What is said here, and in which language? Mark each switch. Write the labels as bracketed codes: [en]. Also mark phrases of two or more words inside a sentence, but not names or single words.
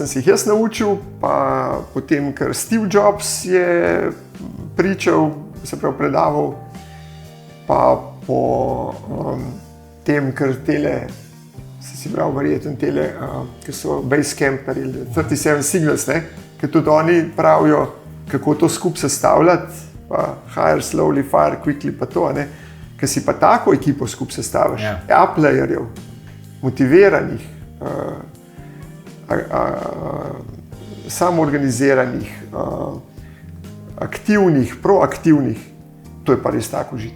[sl] sem si jih jaz naučil, pa potem, ker Steve Jobs je pričal, se pravi predaval, pa po tem, ker tele, si bral verjetno tele, ki so Basecamp naredili, 37 Signals, ker tudi oni pravijo, kako to skupaj sestavljati, pa [en] hire slowly, fire quickly, [sl] pa to, ker si pa tako ekipo skupaj sestaviš, A-playerjev, motiviranih, samoorganiziranih, aktivnih, proaktivnih, to je pa res tak užitek.